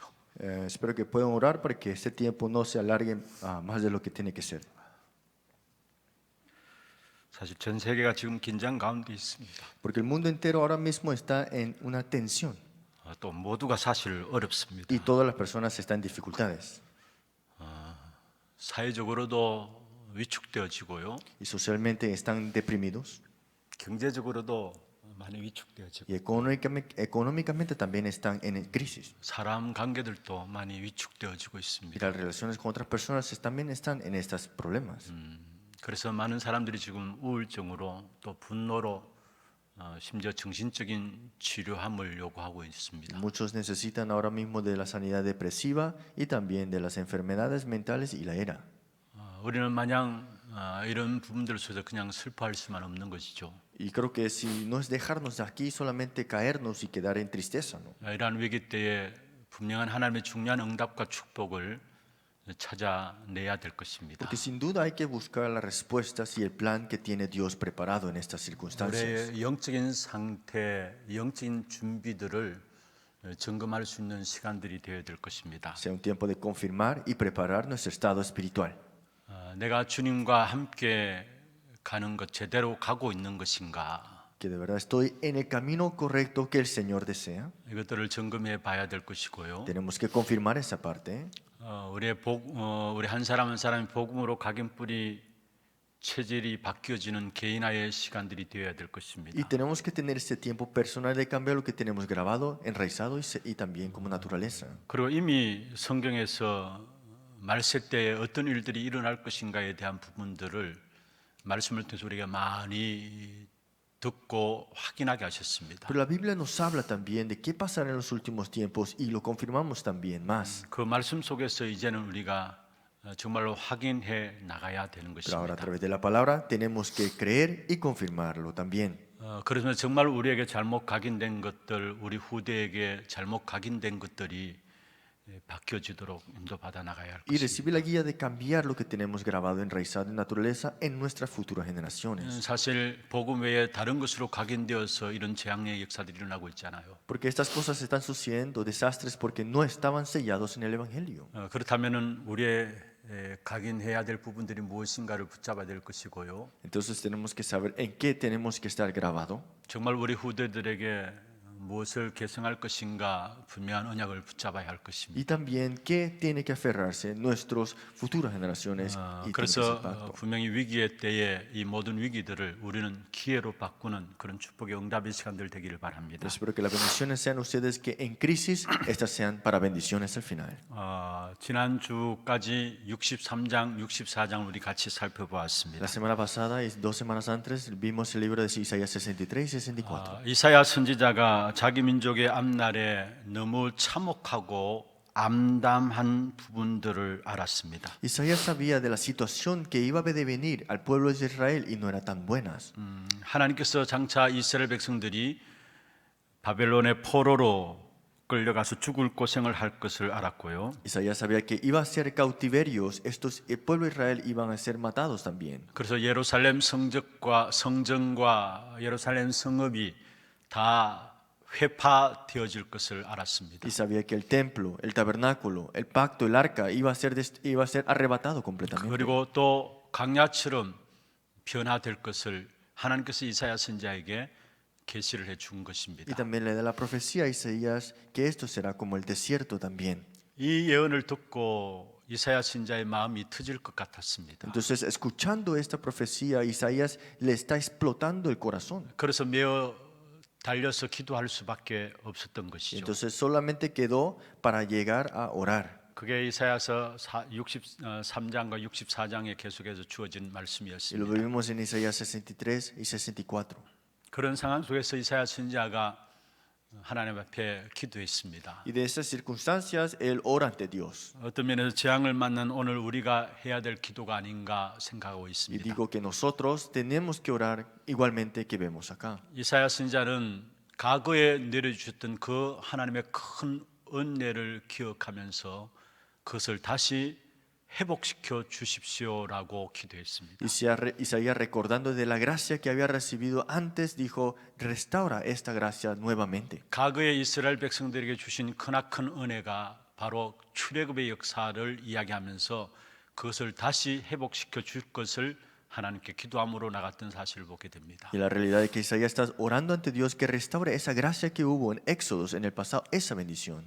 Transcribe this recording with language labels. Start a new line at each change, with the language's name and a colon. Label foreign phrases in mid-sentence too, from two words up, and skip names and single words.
Spanish: Espero que puedan orar para que este tiempo no se alargue más de lo que tiene que ser.
Korean: 사실 전 세계가 지금 긴장 가운데 있습니다.
Spanish: Porque el mundo entero ahora mismo está en una tensión
Korean: 또 모두가 사실 어렵습니다.
Spanish: y todas las personas están en dificultades.
Korean: 사회적으로도 위축되어지고요.
Spanish: Y socialmente están deprimidos
Korean: 경제적으로도 많이 위축되어지고
Spanish: y económicamente también están en crisis.
Korean: 사람 관계들도 많이 위축되어지고
Spanish: Y
Korean: 있습니다.
Spanish: las relaciones con otras personas también están en estos problemas.
Korean: 그래서 많은 사람들이 지금 우울증으로 또 분노로 심지어 정신적인 치료함을 요구하고 있습니다.
Spanish: Muchos necesitan ahora mismo de la sanidad depresiva y también de las enfermedades mentales y la ira.
Korean: 우리는 마냥 이런 부분들 속에서 그냥 슬퍼할 수만 없는 것이죠.
Spanish: Y creo que si no es dejarnos aquí solamente caernos y quedar en tristeza, ¿no?
Korean: 이러한 위기 때에 분명한 하나님의 중요한 응답과 축복을 찾아내야 될 것입니다.
Spanish: Porque sin duda hay que buscar las respuestas y el plan que tiene Dios preparado en estas circunstancias.
Korean: 우리의 영적인 상태, 영적인 준비들을 점검할 수 있는 시간들이 되어야 될 것입니다.
Spanish: Sea un tiempo de confirmar y preparar nuestro estado espiritual.
Korean: 내가 주님과 함께 가는 것 제대로 가고 있는 것인가?
Spanish: Que de verdad estoy en el camino correcto que el Señor desea.
Korean: 이것들을 점검해 봐야 될 것이고요.
Spanish: Tenemos que confirmar esa parte.
Korean: 우리 한 사람 한 사람이 복음으로 각인뿌리 체질이 바뀌어지는 개인화의 시간들이 되어야 될 것입니다.
Spanish: Y tenemos que tener ese tiempo personal de cambiar lo que tenemos grabado, enraizado y también como naturaleza.
Korean: 그리고 이미 성경에서 말세 때에 어떤 일들이 일어날 것인가에 대한 부분들을 말씀을 통해서 우리가 많이 듣고 확인하게 하셨습니다.
Spanish: Pero la Biblia nos habla también de qué pasará en los últimos tiempos y lo confirmamos también más.
Korean: 그 말씀 속에서 이제는 우리가 정말로 확인해 나가야 되는
Spanish: Pero ahora a
Korean: 것입니다.
Spanish: través de la palabra tenemos que creer y confirmarlo también.
Korean: 그래서 정말 우리에게 잘못 각인된 것들, 우리 후대에게 잘못 각인된 것들이 바뀌어지도록 인도받아 나가야 할
Spanish: Y
Korean: 것입니다.
Spanish: recibir la guía de cambiar lo que tenemos grabado, enraizado en naturaleza en nuestras futuras generaciones.
Korean: 사실 복음 외에 다른 것으로 각인되어서 이런 재앙의 역사들이 일어나고 있잖아요.
Spanish: Porque estas cosas están sucediendo, desastres, porque no estaban sellados en el Evangelio.
Korean: 그렇다면은 우리의 각인해야 될 부분들이 무엇인가를 붙잡아야 될 것이고요.
Spanish: Entonces tenemos que saber en qué tenemos que estar grabado.
Korean: 정말 우리 후대들에게 무엇을 계승할 것인가 분명한 언약을 붙잡아야 할 것입니다.
Spanish: Y también qué tiene que aferrarse nuestras futuras generaciones. Y tiene que ser
Korean: 그래서
Spanish: pacto.
Korean: 분명히 위기의 때에 이 모든 위기들을 우리는 기회로 바꾸는 그런 축복의 응답의 시간들 되기를 바랍니다.
Spanish: Espero que las bendiciones sean ustedes que en crisis, estas sean para bendiciones al final.
Korean: 지난주까지 63장, 64장 우리 같이 살펴보았습니다.
Spanish: La semana pasada y 2 semanas antes vimos el libro de Isaías 63 y 64.
Korean: 이사야 선지자가 자기 민족의 앞날에 너무 참혹하고 암담한 부분들을 알았습니다.
Spanish: Isaías sabía de la situación que iba a devenir al pueblo de Israel y no era tan buenas.
Korean: 하나님께서 장차 이스라엘 백성들이 바벨론의 포로로 끌려가서 죽을 고생을 할 것을 알았고요.
Spanish: Isaías sabía que iba a ser cautiverios, el pueblo de Israel iban a ser matados también.
Korean: 그래서 예루살렘 성전과 예루살렘 성읍이 다 회파되어질 것을 알았습니다.
Spanish: Y sabía que el templo, el tabernáculo, el pacto, el arca iba a ser arrebatado completamente.
Korean: 그리고 또 강야처럼 변화될 것을 하나님께서 이사야 선지자에게 계시를 해 준
Spanish: Y
Korean: 것입니다.
Spanish: también le da la profecía a Isaías que esto será como el desierto también.
Korean: 이 예언을 듣고 이사야 선지자의 마음이 터질 것 같았습니다.
Spanish: Entonces, escuchando esta profecía, Isaías le está explotando el corazón.
Korean: 그래서 매어 달려서 기도할 수밖에 없었던 것이죠.
Spanish: Entonces, solamente quedó para llegar a orar.
Korean: 그게 이사야서 63장과 64장에 계속해서 주어진
Spanish: Y lo
Korean: 말씀이었습니다.
Spanish: vivimos en Isaías 63 y 64.
Korean: 그런 상황 속에서 이사야 선지자가 하나님 앞에 기도했습니다.
Spanish: Y de esas circunstancias, él ora ante Dios.
Korean: 어떤 면에서 재앙을 맞는 오늘 우리가 해야 될 기도가 아닌가 생각하고
Spanish: Y
Korean: 있습니다.
Spanish: digo que nosotros tenemos que orar igualmente que vemos acá.
Korean: 이사야 선지자는 과거에 내려주셨던 그 하나님의 큰 은혜를 기억하면서 그것을 다시 회복시켜 주십시오라고 기도했습니다.
Spanish: Isaías, recordando de la gracia que había recibido antes, dijo, restaura esta gracia nuevamente.
Korean: 과거에 이스라엘 백성들에게 주신 크나큰 은혜가 바로 출애굽의 역사를 이야기하면서 그것을 다시 회복시켜 줄 것을 하나님께 기도함으로 나갔던 사실을 보게 됩니다.
Spanish: Y la realidad es que Isaías está orando ante Dios que restaure esa gracia que hubo en Éxodos en el pasado, esa bendición.